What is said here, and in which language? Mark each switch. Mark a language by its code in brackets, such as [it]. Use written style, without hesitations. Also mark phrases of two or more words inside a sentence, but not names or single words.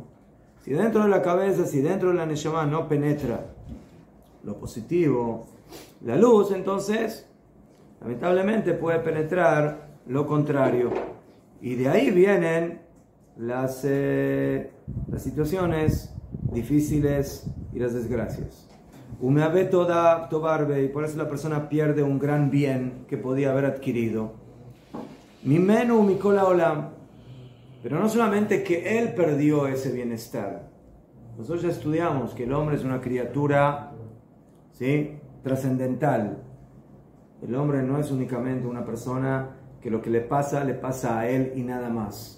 [es] Si dentro de la cabeza, si dentro de la neshama no penetra lo positivo, la luz, entonces lamentablemente puede penetrar lo contrario, y de ahí vienen las situaciones difíciles y las desgracias. Y por eso la persona pierde un gran bien que podía haber adquirido. [he] Mimenu mikola olam. [es] Pero no solamente que él perdió ese bienestar. Nosotros ya estudiamos que el hombre es una criatura, ¿sí?, trascendental. El hombre no es únicamente una persona que lo que le pasa a él y nada más.